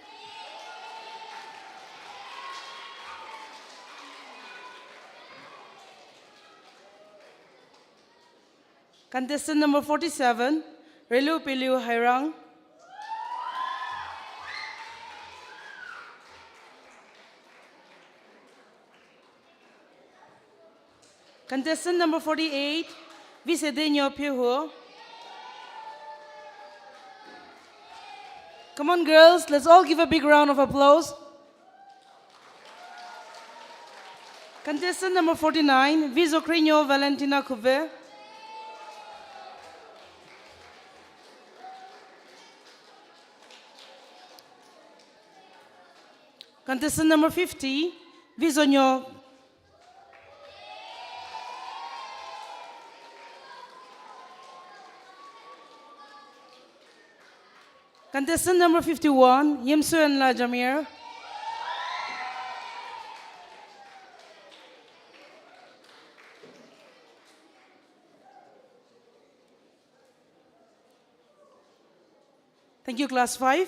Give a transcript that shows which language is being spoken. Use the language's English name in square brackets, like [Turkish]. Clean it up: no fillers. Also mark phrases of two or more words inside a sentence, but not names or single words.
[English] Contestant number 47, Relu Piliu Hairang. Contestant number 48, Vicedeño Pihu. Come on, girls, let's all give a big round of applause. Contestant number 49, Vizocrinho Valentina Couve. Contestant number 50, Vizonyo. Contestant number 51, Yimsuen La Jamir. Thank you, Class 5.